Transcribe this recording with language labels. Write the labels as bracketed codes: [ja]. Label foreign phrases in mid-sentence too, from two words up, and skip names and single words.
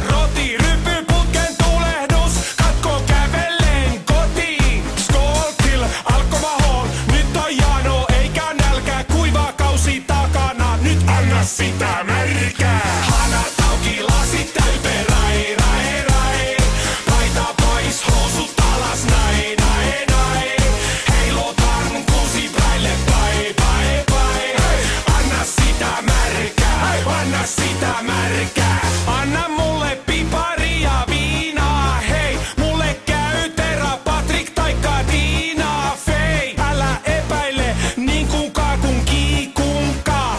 [fi] Roti, ryppyputken tulehdus, katko kävellen kotiin. [sv] Skål till [fi] alkohol, nyt on jano eikä nälkä. Kuiva kausi takana, nyt anna sitä märkää. Hanat auki, lasit täyteen, rai, rai, rai. Paita pois, housut alas, nai, nai, nai. Heilutan kuusipäille, pai, pai, pai. Anna sitä märkää, anna sitä märkää. Anna mulle pipari ja viinaa, hei. Mulle käy Tera, Patrik taikka Tiina, Fei. Älä epäile niin kuka kun kiikunkaa.